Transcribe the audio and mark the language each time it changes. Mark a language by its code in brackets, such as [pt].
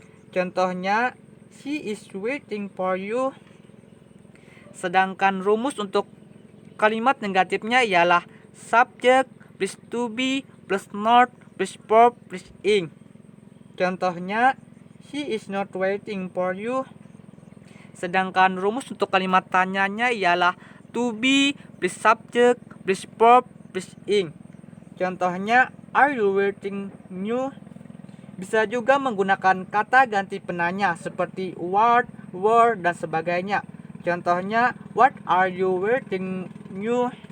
[en] Contohnya, she is waiting for you. [id] Sedangkan rumus untuk kalimat negatifnya ialah [en] subject plus to be plus not plus verb plus ing. Contohnya, he is not waiting for you. [id] Sedangkan rumus untuk kalimat tanyanya ialah [en] to be plus subject plus verb plus ing. Contohnya, are you waiting you? [id] Bisa juga menggunakan kata ganti penanya seperti what, were, dan sebagainya. [en] Contohnya, what are you waiting you?